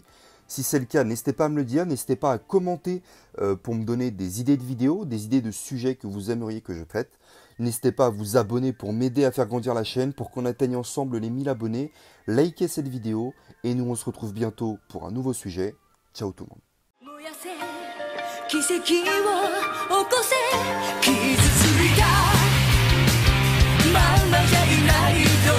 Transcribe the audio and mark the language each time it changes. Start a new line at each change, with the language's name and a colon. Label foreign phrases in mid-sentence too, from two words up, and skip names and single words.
French: Si c'est le cas, n'hésitez pas à me le dire, n'hésitez pas à commenter pour me donner des idées de vidéos, des idées de sujets que vous aimeriez que je traite. N'hésitez pas à vous abonner pour m'aider à faire grandir la chaîne, pour qu'on atteigne ensemble les 1000 abonnés. Likez cette vidéo et nous on se retrouve bientôt pour un nouveau sujet. Ciao tout le monde.
Japanese: 奇跡を起こせ傷ついたまんまじゃいない